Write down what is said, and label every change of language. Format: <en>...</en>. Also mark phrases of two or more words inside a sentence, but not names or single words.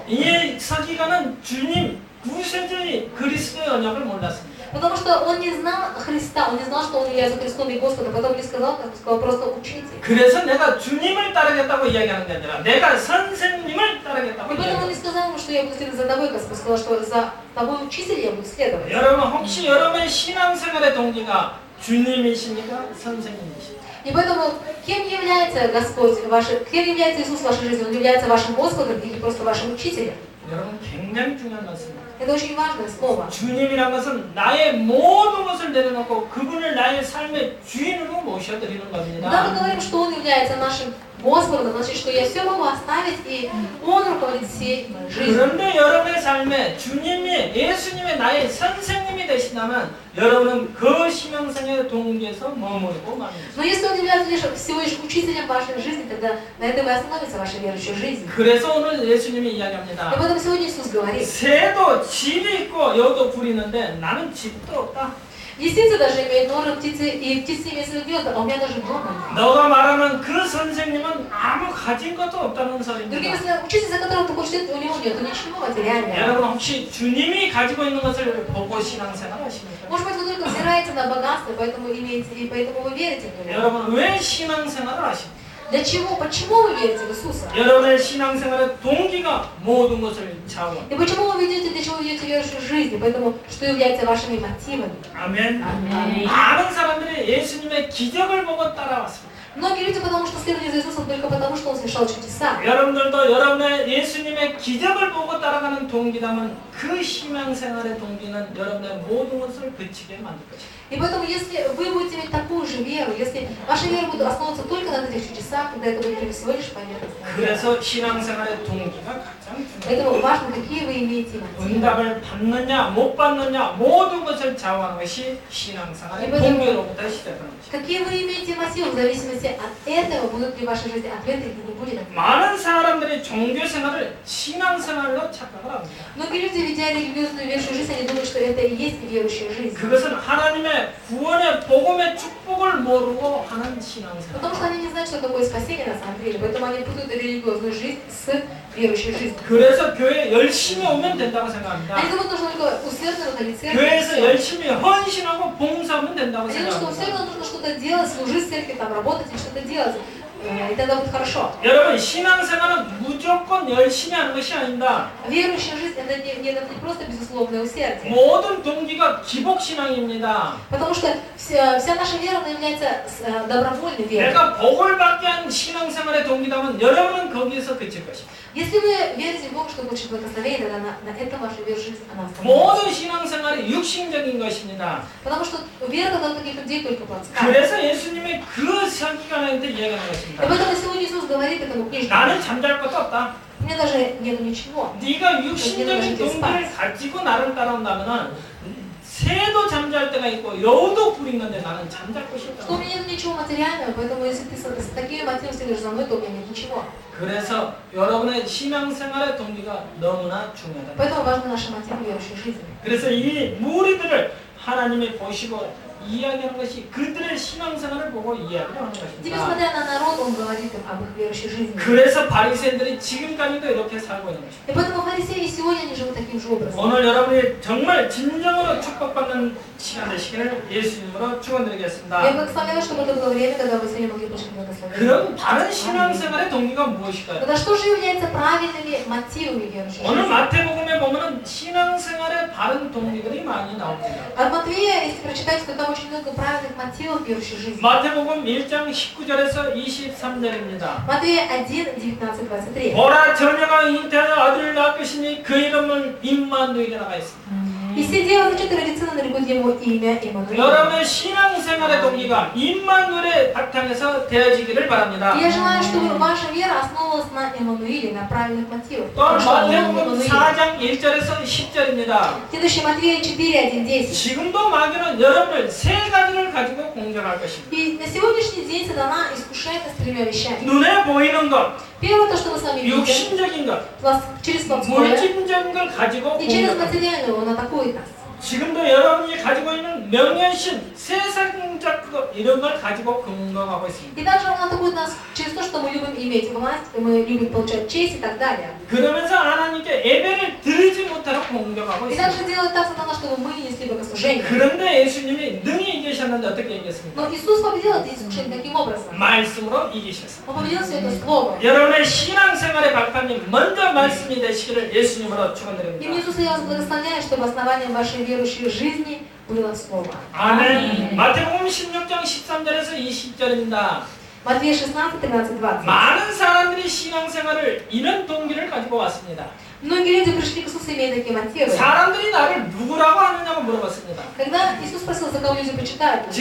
<ko>이 서기관은 주님 구세주의 그리스도의 언약을 몰랐습니다.</ko> <ru>Потому что он не знал Христа, он не знал, что он является Христом и Господом, поэтому не сказал, как сказал просто учитель.</ru> <ko>그래서 내가 주님을 따르겠다고 이야기하는 게 아니라 내가 선생님을 따르겠다고</ko> <ru>И поэтому он не</ru> <ko>이야기합니다.</ko> <ru>сказал ему, что я буду следовать за тобой, Господь, сказал, что за тобой учитель я буду следовать.</ru> <ko>여러분 혹시 여러분의 신앙생활의 동기가 주님이십니까? 선생님이십니까?</ko> <ru>И поэтому, кем является Господь, кем является Иисус в вашей жизни? Он является вашим Господом или просто вашим учителем?</ru> <ko>여러분 굉장히 중요한 말씀입니다.</ko> <ru>Это очень важное слово.</ru> <ko>주님이란 것은 나의 모든 것을 내려놓고 그분을 나의 삶의 주인으로 모셔드리는</ko> <ru>Когда мы</ru> <ko>겁니다.</ko> <ru>говорим, что Он является нашим Господом, значит, что я все могу оставить, и Он руководит всей моей жизнью.</ru> <ko>그런데 여러분의 삶에 주님이 예수님의 나의 선생님이 되신다면 여러분은 그 신앙생활의 동기에서 머무르고 맙니다.</ko> <ru>Но если Он является всего лишь учителем вашей жизни, тогда на этом и остановится ваша верующая жизнь.</ru> <ko>그래서 오늘 예수님이</ko> <ru>И</ru> <ko>이야기합니다.</ko> <ru>поэтому сегодня Иисус говорит,</ru> <ko>새도 집이 있고 여도 불이 있는데 나는 집도 없다.</ko> <ru>птицы даже имеют норы, и птицы имеют свои гнезда, а у меня даже дома нет.</ru> <ko>너가 말하는 그 선생님은 아무 가진 것도 없다는</ko> <ru>Другими</ru> <ko>소리입니다.</ko> <ru>словами, учитель, за которого ты хочешь следовать, у него нет ничего материального.</ru> <ko>여러분 혹시 주님이 가지고 있는 것을 보고 신앙생활 하십니까?</ko> <ru>Может быть, вы только взираете на богатство, поэтому вы верите в него.</ru> <ko>여러분 왜 신앙생활을 하십니까?</ko> <ru>Для чего? Почему вы верите в Иисуса?</ru> <ko>여러분의 신앙생활의 동기가 모든 것을 좌우합니다.</ko> <ru>И почему вы ведете, для чего вы ведете верующую жизнь? Поэтому, что является вашими мотивами?</ru> <ko>아멘.</ko> <ru>Аминь.</ru> <ko>많은 사람들이 예수님의 기적을 보고 따라왔습니다.</ko> <ru>Многие люди, потому что следовали за Иисусом только потому, что Он совершал чудеса.</ru> <ko>여러분들도 여러분의 예수님의 기적을 보고 따라가는 동기라면 그 신앙생활의 동기는 여러분의 모든 것을 그치게 만들 것입니다.</ko> <ru>И поэтому, если вы будете иметь такую же веру, если ваша вера будет основываться только на этих чудесах, тогда это будет всего лишь поверхностная вера.</ru> <ko>그래서 신앙생활의 동기가 가장 중요합니다.</ko> <ru>Поэтому важно, какие вы имеете мотивы.</ru> <ko>응답을 받느냐 못 받느냐 모든 것을 좌우하는 것이 신앙생활의 동기로부터 시작하는 것입니다.</ko> <ru>Какие вы имеете мотивы, в зависимости от этого, будут ли в вашей жизни ответы или не будет ответов.</ru> <ko>많은 사람들이 종교생활을 신앙생활로 착각을 합니다.</ko> <ru>Многие люди, ведя религиозную верующую жизнь, они думают, что это и есть верующая жизнь.</ru> <ko>그것은 하나님의 구원의 복음의 축복을 모르고 하는 신앙생활.</ko> <ru>Потому что они не знают, что такое спасение на самом деле. Поэтому они путают религиозную жизнь с верующей жизнью.</ru> <ko>그래서 교회 열심히 오면 된다고 생각합니다.</ko> <ru>Они думают, нужно только усердно находить церковь.</ru> <ko>교회에서 열심히 헌신하고 봉사하면 된다고</ko> <ru>Они думают, что</ru> <ko>생각합니다.</ko> <ru>усердно нужно что-то делать, служить в церкви, там, работать или что-то делать. И тогда будет хорошо.</ru> <ko>여러분 신앙생활은 무조건 열심히 하는 것이 아닙니다.</ko> <ru>Верующая жизнь это не просто безусловное усердие.</ru> <ko>모든 동기가 기복신앙입니다.</ko> <ru>Потому что вся наша вера она является добровольной верой.</ru> <ko>내가 복을 받게 한 신앙생활의 동기라면 여러분은 거기에서 그칠 것입니다.</ko> <ru>Если вы верите в Бога, что больше благословения, тогда на этом ваша вера жизнь, она остановится.</ru> <ko>모든 신앙생활이 육신적인 것입니다.</ko> <ru>Потому что вера тогда у таких людей только плотская.</ru> <ko>그래서 예수님이 그 서기관한테 이야기하는</ko> <ru>И</ru> <ko>것입니다.</ko> <ru>поэтому сегодня Иисус говорит этому книжнику:</ru> <ko>나는 잠잘 것도 없다.</ko> <ru>у меня даже нету ничего.</ru> <ko>네가 육신적인 동기를 가지고 나를 따라온다면은 새도 잠잘 때가 있고 여우도 부리는데 나는 잠잘 곳이</ko> <ru>Что у</ru> <ko>없다.</ko> <ru>меня нет ничего материального, поэтому если ты с такими мотивами следуешь за мной, то у меня нет ничего.</ru> <ko>그래서 여러분의 신앙생활의 동기가 너무나 중요하다.</ko> <ru>Поэтому важны наши мотивы верующей жизни.</ru> <ko>그래서 이 무리들을 하나님이 보시고 이야기하는 것이 그들의 신앙생활을 보고 이야기를 하는</ko> <ru>Теперь,</ru> <ko>것입니다.</ko> <ru>смотря на народ, он говорит им об их верующей жизни.</ru> <ko>그래서 바리새인들이 지금까지도 이렇게 살고 있는 것입니다.</ko> <ru>И поэтому фарисеи сегодня они живут таким же образом.</ru> <ko>오늘 여러분이 정말 진정으로 축복받는 시간 되시기를 예수님으로 축원드리겠습니다.</ko> <ru>Я благословляю, чтобы это было время, когда вы сегодня могли получить благословение.</ru> <ko>그럼 바른 신앙생활의 동기가 무엇일까요?</ko> <ru>Тогда что же является правильными мотивами верующей</ru> <ko>오늘</ko> <ru>жизни?</ru> <ko>마태복음에 보면은 신앙생활의 바른 동기들이 많이 나옵니다.</ko> <ru>От Матвея, если прочитать, то там очень много правильных мотивов верующей жизни.</ru> <ko>마태복음 1장 19절에서 23절입니다.</ko> <ru>Матвея 1, 19, 23.</ru> <ko>보라 처녀가 잉태하여 아들을 낳을 것이니 그 이름은 임마누엘이라 나가 있습니다.</ko> <ru>И все девы зачаты родится, нарекут ему имя Иммануил.</ru> <ko>여러분의 신앙생활의 동기가 임마누엘의 바탕에서 되어지기를 바랍니다.</ko> <ru>Я желаю, чтобы ваша вера основывалась на Иммануиле, на правильных мотивах.</ru> <ko>또한</ko> <ru>Потому что он</ru> <ko>마태복음</ko> <ru>Иммануил.</ru> <ko>4장 1절에서 10절입니다.</ko> <ru>Следующий Матвея 4, 1, 10.</ru> <ko>지금도 마귀는 여러분을 세 가지를 가지고 공격할 것입니다.</ko> <ru>И на сегодняшний день сатана искушает нас тремя вещами.</ru> <ko>눈에 보이는 것,</ko> <ru>Первое, то, что вы сами видите,</ru> <ko>육신적인 것,</ko> <ru>через плотское,</ru> <ko>물질적인 걸 가지고</ko> <ru>и через</ru> <ko>공격합니다.</ko> <ru>материальное он атакует нас.</ru> <ko>지금도 여러분이 가지고 있는 명예신, 세상적 것 이런 걸 가지고 공격하고 있습니다.</ko> <ru>И также он атакует нас через то, что мы любим иметь власть, мы любим получать честь и так далее.</ru> <ko>그러면서 하나님께 예배를 드리지 못하도록 공격하고</ko> <ru>И</ru> <ko>있습니다.</ko> <ru>также делает так сатана, чтобы мы не несли богослужение.</ru> <ko>그런데 예수님이 능히 이기셨는데 어떻게 이겼습니까?</ko> <ru>Но Иисус победил это искушение каким образом?</ru> <ko>말씀으로 이기셨어요.</ko> <ru>Он победил все это слово.</ru> <ko>여러분의 신앙생활의 발판이 먼저 말씀이 되시기를 예수님으로</ko> <ru>И</ru> <ko>축원드립니다.</ko> <ru>Иисус, я вас благословляю, чтобы основанием вашей верующей жизни было слово.</ru> <ko>아멘. 마태복음 16장 13절에서 20절입니다.</ko> <ru>Матвея 16, 13, 20.</ru> <ko>많은 사람들이 신앙생활을 이런 동기를 가지고 왔습니다.</ko> <ru>Многие люди пришли к Иисусу, имея такие мотивы.</ru> <ko>사람들이 나를 누구라고 하느냐고 물어봤습니다.</ko> <ru>Когда Иисус спросил, за кого люди почитают меня,</ru>